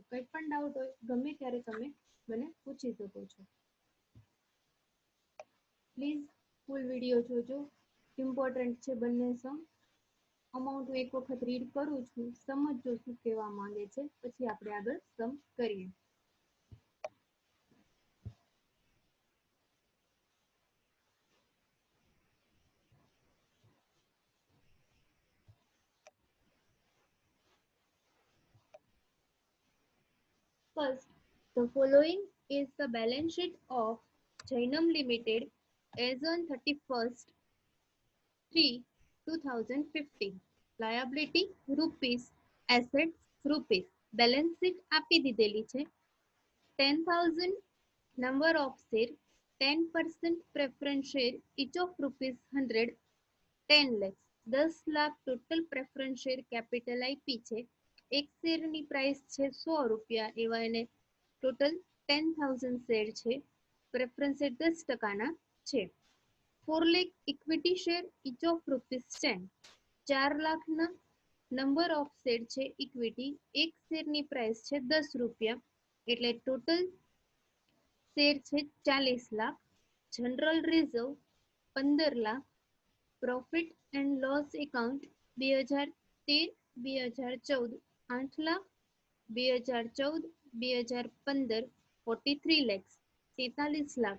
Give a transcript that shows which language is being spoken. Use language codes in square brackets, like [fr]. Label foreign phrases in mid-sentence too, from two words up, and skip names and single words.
[gu] કંઈ પણ ડાઉટ હોય ગમે ત્યારે તમે મને પૂછી શકો છો. [en] please full video [gu] જોજો, ઇમ્પોર્ટન્ટ છે બંને સમ. અમાઉન્ટ હું એક વખત રીડ કરું છું, સમજજો શું કહેવા માંગે છે, પછી આપણે આગળ સમ કરીએ. [en] First, the following is the balance sheet of Jainam Limited as on 31st 3/2015. Liability rupees, assets rupees. Balance sheet [gu] આપી દીધેલી છે. [en] 10,000 number of share, 10% preference share, each of rupees 100, 10 lakhs. [gu] 10 લાખ [en] total preference share capital [gu] આપી છે. એક શેરની પ્રાઇસ છે 100 રૂપિયા, એવા એને ટોટલ 10,000 શેર છે. [en] preference share [gu] 10% છે. 4 lakh [en] equity share, each of rupees 10. [gu] 4 લાખના [en] number of share [gu] છે ઇક્વિટી, એક શેરની પ્રાઇસ છે 10 રૂપિયા, એટલે [en] total share [gu] છે 40 લાખ. [en] general reserve [gu] 15 લાખ. [en] profit and loss account [gu] 2013-2014 8 લાખ, 2014-2015 43 lakhs 43 લાખ.